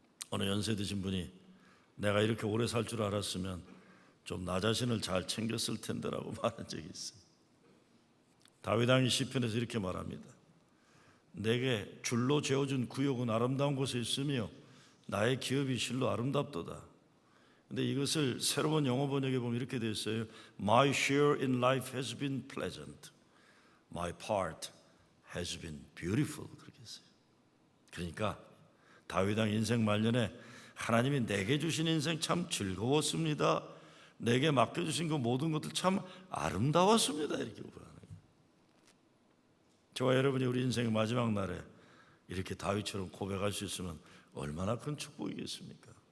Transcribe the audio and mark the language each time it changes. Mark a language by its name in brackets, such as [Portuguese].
[Korean] 어느 연세 드신 분이 내가 이렇게 오래 살 줄 알았으면 좀 나 자신을 잘 챙겼을 텐데라고 말한 적이 있어요. 다윗 왕이 시편에서 이렇게 말합니다. 내게 줄로 재어준 구역은 아름다운 곳에 있으며 나의 기업이 실로 아름답도다. 근데 이것을 새로운 영어 번역에 보면 이렇게 되어 있어요. [English] My share in life has been pleasant. My part has been beautiful. [Korean] 그렇게 했어요. 그러니까 다윗 왕 인생 말년에 하나님이 내게 주신 인생 참 즐거웠습니다. 내게 맡겨주신 그 모든 것들 참 아름다웠습니다. 이렇게 보라는 거예요. 저와 여러분이 우리 인생의 마지막 날에 이렇게 다윗처럼 고백할 수 있으면 얼마나 큰 축복이겠습니까?